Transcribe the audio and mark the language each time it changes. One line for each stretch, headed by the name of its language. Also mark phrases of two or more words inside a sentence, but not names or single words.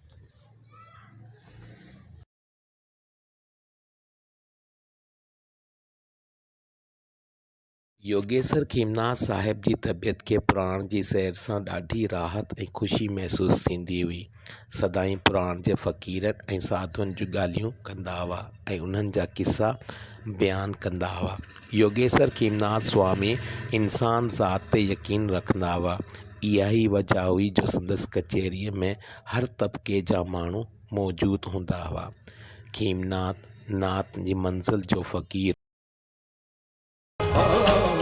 Sindhi: योगेश्वर खीमनाथ साहिब जी तबियत खे पुराण जी सैर सां ॾाढी राहत ऐं ख़ुशी महसूस थींदी हुई। सदाईं पुराण जे फ़क़ीरनि ऐं साधुअनि जूं ॻाल्हियूं कंदा हुआ ऐं उन्हनि जा किस्सा बयानु कंदा हुआ। योगेश्वर खीमनाथ स्वामी इंसान ज़ात ते यकीन रखंदा हुआ। इहा ई वजह हुई जो संदसि कचहरीअ में हर तबिके जा माण्हू मौजूदु हूंदा हुआ। खीमनाथ नाथ जी मंज़िल जो फ़क़ीर